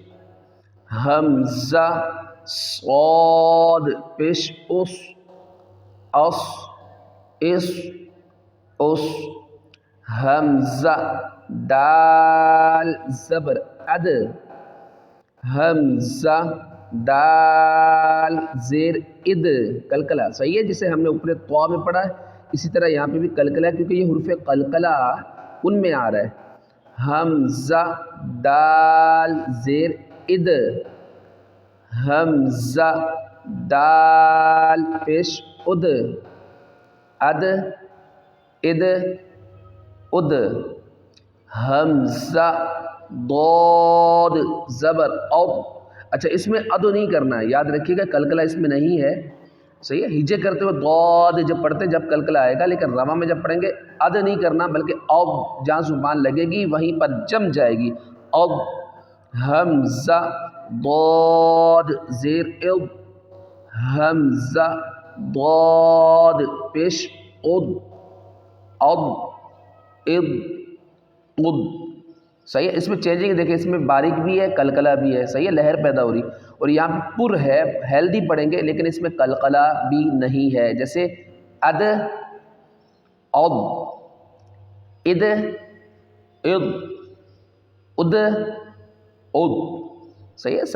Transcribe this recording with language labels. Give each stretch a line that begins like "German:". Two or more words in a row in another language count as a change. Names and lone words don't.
Urdu: حمزہ صاد پیش اس، اس حمزہ دال زبر اد، حمزہ دال زیر اد، قلقلہ، صحیح ہے، جسے ہم نے اوپر طوا میں پڑھا ہے اسی طرح یہاں پہ بھی قلقلہ ہے، کیونکہ یہ حروف قلقلہ ان میں آ رہا ہے۔ حمزہ دال زیر اد، حمزہ دال پیش اد، اد اد اد، حمزہ ضاد زبر او، اچھا اس میں اد نہیں کرنا ہے، یاد رکھیے گا قلقلہ اس میں نہیں ہے، صحیح ہے، ہجے کرتے ہوئے ضاد جب پڑھتے جب قلقلہ آئے گا، لیکن رواں میں جب پڑھیں گے اد نہیں کرنا بلکہ او، جہاں زبان لگے گی وہیں پر جم جائے گی، او، حمزہ ضاد زیر او، حمزہ ضاد پیش اد، اد اد اد، صحیح ہے۔ اس میں چینجنگ دیکھیں، اس میں باریک بھی ہے قلقلہ بھی ہے، صحیح ہے، لہر پیدا ہو رہی، اور یہاں پہ پر ہے، ہیلدی پڑھیں گے لیکن اس میں قلقلہ بھی نہیں ہے، جیسے اد اد، اد اد، اد اد، صحیح ہے۔